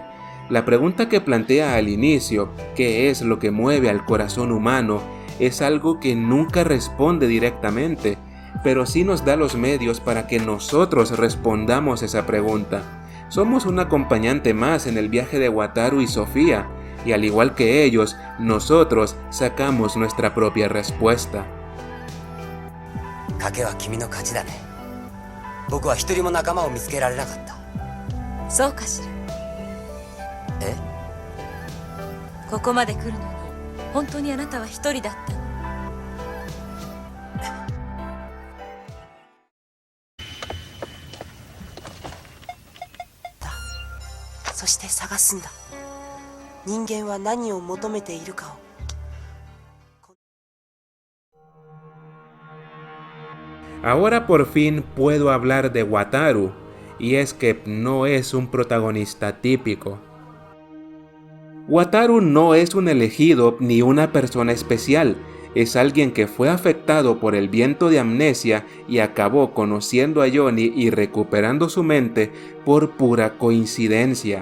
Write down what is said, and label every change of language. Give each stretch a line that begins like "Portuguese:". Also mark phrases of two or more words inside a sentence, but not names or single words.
Spanish: La pregunta que plantea al inicio, ¿qué es lo que mueve al corazón humano?, es algo que nunca responde directamente, pero sí nos da los medios para que nosotros respondamos esa pregunta. Somos un acompañante más en el viaje de Wataru y Sofía, y al igual que ellos, nosotros sacamos nuestra propia respuesta.
Japanese: 賭けは君の勝ちだね。僕は一人も仲間を見つけられなかった。そうかしら。え？ここまで来るのに本当にあなたは一人だったの？そして探すんだ。人間は何を求めているかを。
Spanish: Ahora por fin puedo hablar de Wataru, y es que no es un protagonista típico. Wataru no es un elegido ni una persona especial, es alguien que fue afectado por el viento de amnesia y acabó conociendo a Johnny y recuperando su mente por pura coincidencia.